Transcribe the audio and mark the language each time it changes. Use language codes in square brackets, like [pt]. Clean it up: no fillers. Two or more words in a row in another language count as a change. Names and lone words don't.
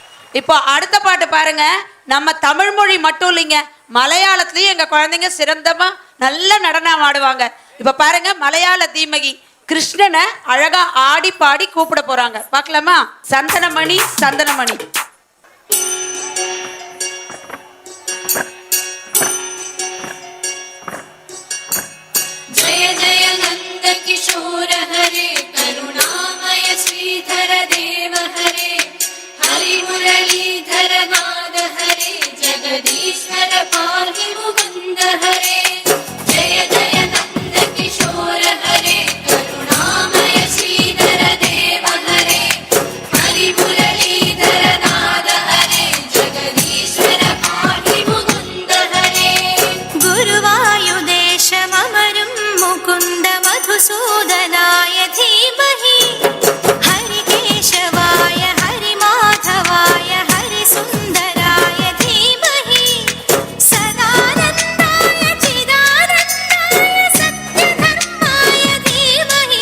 [ta] இப்போ அடுத்த பாட்டு பாருங்க. நம்ம தமிழ் மொழி மட்டும் இல்லைங்க, மலையாளத்திலயும் எங்க குழந்தைங்க சிறந்தமா நல்ல நடனம் ஆடுவாங்க. இப்ப பாருங்க, மலையாள தீமகி கிருஷ்ணனை அழகா ஆடி பாடி கூப்பிட போறாங்க. பார்க்கலாமா? சந்தனமணி சந்தனமணி. [sa] जय जय नंद किशोर हरे करुणामय श्रीधर देव हरे हरि मुरलीधर नाद हरे जगदीश्वर पाहि मुकुंद हरे जय जय नंद किशोर हरे करुणामय श्रीधर देव हरे हरि मुरलीधर नाद हरे जगदीश्वर पाहि मुकुंद हरे गुरुवायुदेशममरुं मुकुंद मधुसूदनाय धीमहि हरिकेशवाय हरिमाधवाय हरिसुन्दराय धीमहि सदानन्दाय चिदानन्दाय सत्यधर्माय धीमहि